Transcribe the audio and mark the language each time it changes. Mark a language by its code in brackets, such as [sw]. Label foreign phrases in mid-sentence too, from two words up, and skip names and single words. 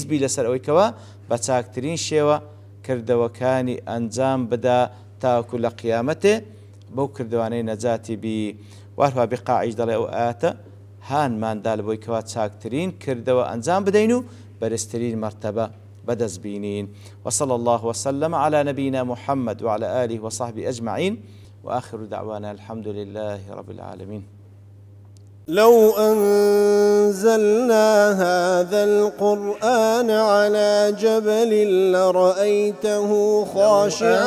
[ckb] بی لەسەر ئەوەیکەوە بە چاکترین شێوە کردەوەکانی ئەنجام بدا تاوەکو لە قیامەتێ بەو کردوانەی نەجاتی بی وارها بقاعیش دەڵێ ئەو ئاەتە هانماندا لە بۆی کەوا چاکترین کردەوە ئەنجام بدەین و بەرزترین مرتبە بدەست بینین [ar] وصلى الله وسلم على نبينا محمد وعلى آله وصحبه أجمعين وآخر دعوانا الحمد لله رب العالمين. لو أنزلنا هذا القرآن على جبل لرأيته خاشعا